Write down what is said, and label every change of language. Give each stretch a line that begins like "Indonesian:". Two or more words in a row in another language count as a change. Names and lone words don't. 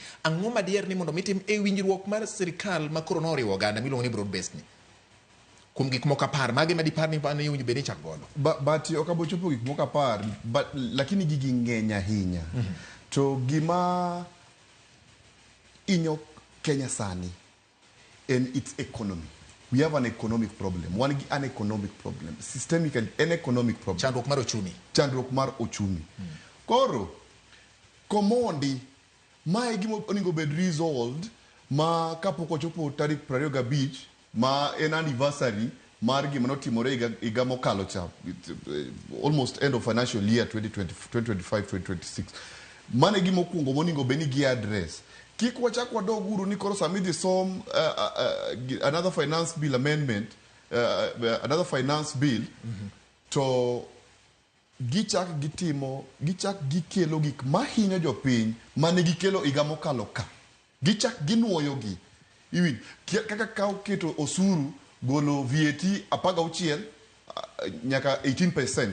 Luo (Kenya and Tanzania): Ang'o madier ni mondo mitim e winjruok mar sirkal ma koro noriwo oganda miluongo ni
English: broad based
Luo (Kenya and Tanzania): ni kuom gik moko apar mage madipar ni winjo bed ni chak godo but ok abochopo gik moko apar lakini gigi ng'eny ahinya to gima inyo Kenya sani
English: and its economy. We have an economic problem. An economic problem. Systemically, an economic problem.
Luo (Kenya and Tanzania): Chandruok mar ochumi. Chandruok mar ochumi. Koro, komondi, ma gimo oningo bed resolved, ma kapoko chopo tarik 25, ma en anniversary, mar gima notimore higa mokalo cha,
English: almost end of financial year 2025-2026.
Luo (Kenya and Tanzania): Mane gimo kungo moningo beni gi address. Kik wachak wadog guru ni koro samidhi som
English: another finance bill amendment, another finance bill,
Luo (Kenya and Tanzania): to gichak gikelo gik mahinyo jopiny mane gikelo higa mokalo ka. Gichak ginuoyo gi. Iwin, kaka kaw keto osuru golo VAT 16 nyaka 18%.